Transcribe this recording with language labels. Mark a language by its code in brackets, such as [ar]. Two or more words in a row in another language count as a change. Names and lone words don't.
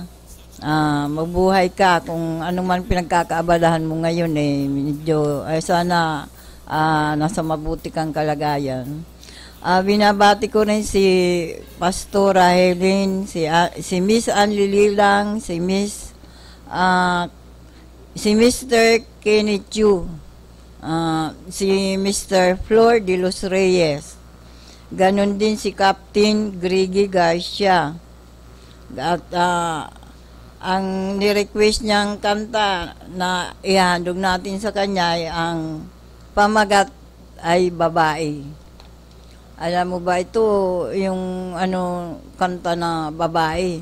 [tl] Mabuhay ka kung ano man pinagkakaabalahan mo ngayon medyo sana nasa mabuti kang kalagayan. Binabati ko rin si Pastora Helen, si Miss Anlililang, si Mr. Kenneth Yu, si Mr. Flor de los Reyes. Ganon din si Captain Grigi Garcia. At ang ni-request niyang kanta na ihandog natin sa kanya ay ang Pamagat ay babae. Alam mo ba ito, yung kanta na babae.